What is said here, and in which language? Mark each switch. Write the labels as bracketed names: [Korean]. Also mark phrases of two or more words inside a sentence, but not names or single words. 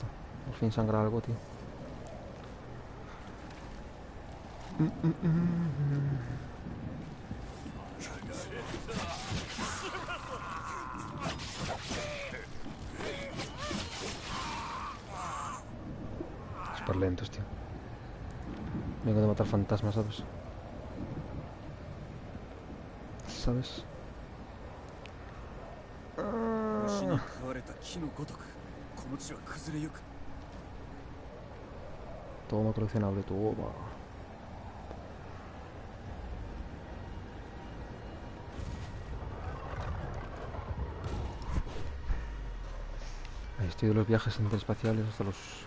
[Spanish] Por fin sangra algo, tío. Súper lentos, tío. Vengo de matar fantasmas, ¿sabes? ¿Sabes? [Japanese] 虫に食われた木のごとくこの地は崩れゆく [Spanish] Toma coleccionable, toma. Ahí estoy de los viajes interespaciales hasta los...